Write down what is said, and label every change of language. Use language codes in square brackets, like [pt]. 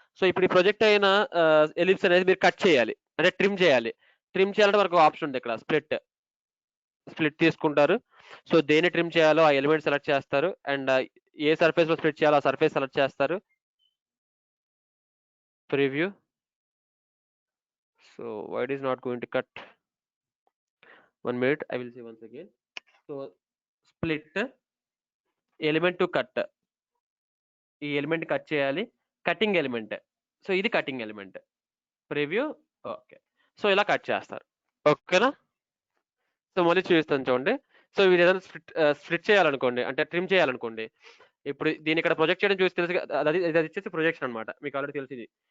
[te] So ఇప్పుడు ఈ project అయిన ఎలిప్స్ అనేది మీరు కట్ చేయాలి, అంటే ట్రిమ్ చేయాలి. ట్రిమ్ చేయాలంటే మనకు ఆప్షన్ ఉంది ఇక్కడ, స్ప్లిట్ తీసుకుంటారు. సో దేన్ని ట్రిమ్ చేయాలో ఆ ఎలిమెంట్ సెలెక్ట్ చేస్తారు అండ్ ఏ సర్ఫేస్ లో స్ప్లిట్ చేయాలో ఆ సర్ఫేస్ సెలెక్ట్ చేస్తారు, preview. [en] So why it is not going to cut? 1 minute, I will see once again. [te] So split element to cut, ఈ ఎలిమెంట్ కట్ చేయాలి, cutting element. So ఇది cutting element, preview. Okay, so ఇలా cut చేస్తారు. ఓకేనా. So మళ్ళీ చూపిస్తాను చూడండి. So ఇది ఏదైనా స్ప్లిట్ చేయాలనుకోండి, అంటే ట్రిమ్ చేయాలనుకోండి, ఇప్పుడు దీన్ని ఇక్కడ ప్రొజెక్ట్ చేయడం చూసి తెలుసు, అది వచ్చేసి ప్రొజెక్షన్ అనమాట, మీకు ఆల్రెడీ తెలిసింది.